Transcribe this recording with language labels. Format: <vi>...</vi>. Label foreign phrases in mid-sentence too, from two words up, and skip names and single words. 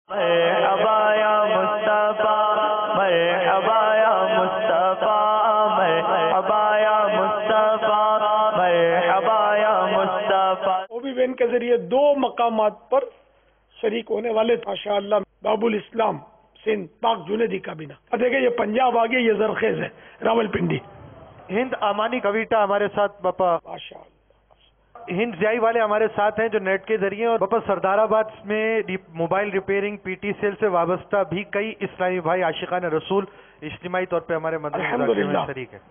<ar>مرحبا یا مصطفیٰ، مرحبا یا مصطفیٰ، مرحبا یا مصطفیٰ، مرحبا یا مصطفیٰ۔</ar> <ur>اوبی بین کے ذریعے 2 مقامات پر شریک ہونے والے</ur> <ar>ماشاء اللہ</ar> <ur>باب الاسلام سندھ پاک جنیدی کابینہ۔ دیکھیں یہ پنجاب آگے، یہ زرخیز ہے راول پنڈی۔ ہند امانی کویٹا ہمارے ساتھ باپا،</ur> <ar>ماشاء اللہ۔</ar> <ur>ہند زیائی والے ہمارے ساتھ ہیں جو نیٹ کے ذریعے، اور باپا سردار آباد میں</ur> <en>mobile repairing</en> <ur>پی ٹی سیل سے وابستہ بھی کئی اسلامی بھائی عاشقان رسول اجتماعی طور پہ ہمارے مدنی مذاکرے میں شریک ہیں۔</ur>